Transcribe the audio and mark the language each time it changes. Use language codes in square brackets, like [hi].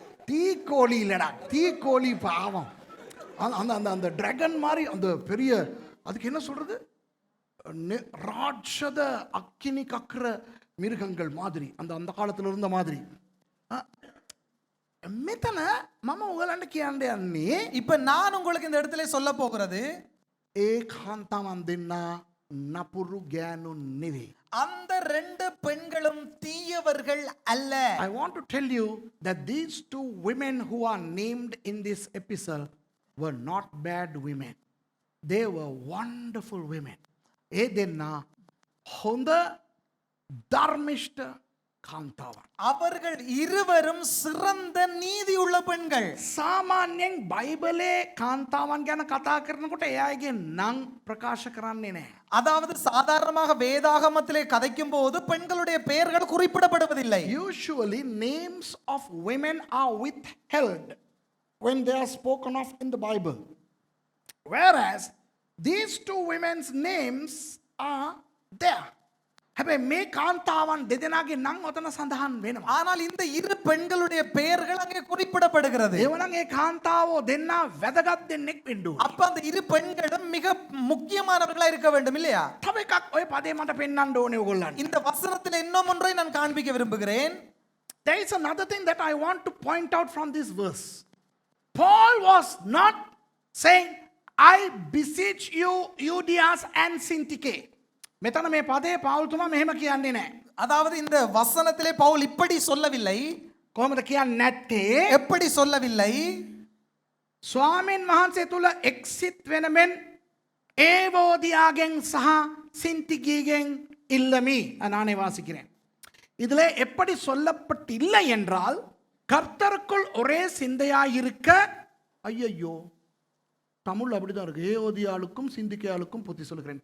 [ta] தீக்கோழிலடா தீக்கோழி பாவம் அந்த அந்த அந்த டிராகன் மாதிரி அந்த பெரிய அதுக்கு என்ன சொல்றது ராட்சத அக்கினி கக்கிற மிருகங்கள் மாதிரி அந்த அந்த காலத்துல இருந்த மாதிரி. [si] මෙතන මම ඔයගලන්ට කියන්න යන්නේ [ta] இப்ப நான் உங்களுக்கு இந்த இடத்துல சொல்ல போகிறது [si] ඒකාන්තමන් දෙන්න නපුරු ගෑනු නෙවෙයි. [ta] அந்த ரெண்டு பெண்களும் தீயவர்கள் அல்ல. [en] I want to tell you that these two women who are named in this epistle were not bad women. they were wonderful women. [si] ඒ දෙන්නා හොඳ ධර්මිෂ්ඨ කාන්තාවන්. [ta] அவர்கள் இருவரும் சிறந்த நீதி உள்ள பெண்கள். [si] සාමාන්‍යයෙන් බයිබලේ කාන්තාවන් ගැන කතා කරනකොට එයාගේ නම් ප්‍රකාශ කරන්නේ නැහැ. [ta] அதாவது சாதாரணமாக வேதாகமத்திலே கதைக்கும் போது பெண்களுடைய பெயர்கள் குறிப்பிடப்படுவதில்லை. [en] Usually names of women are withheld when they are spoken of in the Bible. Whereas these two women's names are there. [si] හැබැයි මේ කාන්තාවන් දෙදෙනාගේ නම් ඔතන සඳහන් වෙනවා. [ta] ஆனால் இந்த இரு பெண்களுடைய பெயர்கள் அங்கே குறிப்பிடப்படுகிறது. [si] ඒවනම් ඒ කාන්තාවෝ දෙන්නා වැදගත් දෙන්නෙක් වෙන්න ඕනේ. [ta] அப்ப அந்த இரு பெண்களும் மிக முக்கியமானவர்களா இருக்க வேண்டும் இல்லையா? [si] තව එකක් ඔය පදේ මට පෙන්වන්න ඕනේ ඔයගොල්ලන්ට. [ta] இந்த வசனத்தில் இன்னும் ஒன்றை நான் காண்பிக்க விரும்புகிறேன். [en] There is another thing that I want to point out from this verse. Paul was not saying, I beseech you, Euodias and Syntyche. [si] මෙතන මේ පදේ පෞල්තුමා මෙහෙම කියන්නේ නැහැ. [ta] அதாவது இந்த வசனத்திலே பவுல் இப்படி சொல்லவில்லை. [si] කොහොමද කියන්නේ නැත්තේ? [ta] எப்படி சொல்லவில்லை? [si] ස්වාමීන් වහන්සේ තුල එක්සිත් වෙන මෙන් ඒවෝදියාගෙන් සහ සින්තිකීගෙන් [ta] இல்லமி நானே வாசிக்கிறேன். இதிலே எப்படி சொல்லப்பட்டில்லை என்றால் கர்த்தருக்குள் ஒரே சிந்தையாயிருக்க ஐயையோ தமிழ் அப்படிதான் இருக்கு. ஏஓதியாளுக்கும் சிந்திக்கையாளுக்கும் புத்தி சொல்லுகிறேன்.